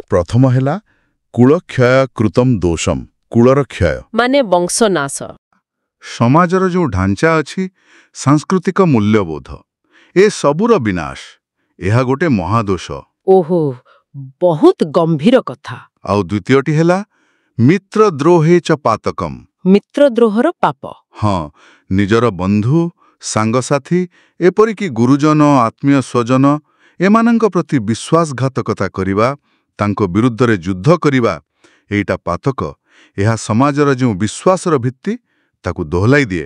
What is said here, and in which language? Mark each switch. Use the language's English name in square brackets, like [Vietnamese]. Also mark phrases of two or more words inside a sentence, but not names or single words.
[Odia] ପ୍ରଥମ ହେଲା [Sanskrit] कूलक्षय कृतम दोषम [Odia] କୁଳର କ୍ଷୟ ମାନେ ବଂଶନାଶ ସମାଜର ଯେଉଁ ଢାଞ୍ଚା ଅଛି ସାଂସ୍କୃତିକ ମୂଲ୍ୟବୋଧ ଏ ସବୁର ବିନାଶ ଏହା ଗୋଟେ ମହାଦୋଷ ଓହୋ ବହୁତ ଗମ୍ଭୀର କଥା ଆଉ ଦ୍ୱିତୀୟଟି ହେଲା [Sanskrit] मित्रद्रोहे च पातकम [Odia] ମିତ୍ରଦ୍ରୋହର ପାପ ହଁ ନିଜର ବନ୍ଧୁ ସାଙ୍ଗସାଥୀ ଏପରିକି ଗୁରୁଜନ ଆତ୍ମୀୟ ସ୍ୱଜନ ଏମାନଙ୍କ ପ୍ରତି ବିଶ୍ୱାସଘାତକତା କରିବା ତାଙ୍କ ବିରୁଦ୍ଧରେ ଯୁଦ୍ଧ କରିବା ଏଟା ପାତକ ଏହା ସମାଜର ଯେଉଁ ବିଶ୍ୱାସର ଭିତ୍ତି ତାକୁ ଦୋହଲାଇ ଦିଏ